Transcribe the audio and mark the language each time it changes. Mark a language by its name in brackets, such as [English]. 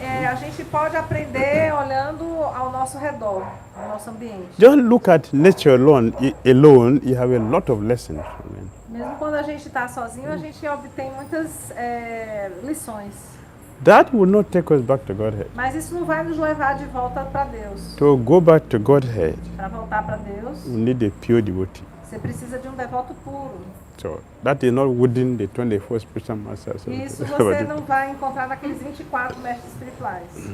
[Portuguese] a gente pode aprender olhando ao nosso redor, ao nosso ambiente. [English] Just look at nature alone, you have a lot of lessons. [Portuguese] Mesmo quando a gente está sozinho, a gente obtém muitas lições. [English] That will not take us back to Godhead. [Portuguese] Mas isso não vai nos levar de volta para Deus. [English] To go back to Godhead, [Portuguese] Para voltar para Deus, [English] you need a pure devotee. [Portuguese] você precisa de um devoto puro. [English] So that is not within the 24 spiritual masters. [Portuguese] E isso você não vai encontrar naqueles 24 mestres espirituais.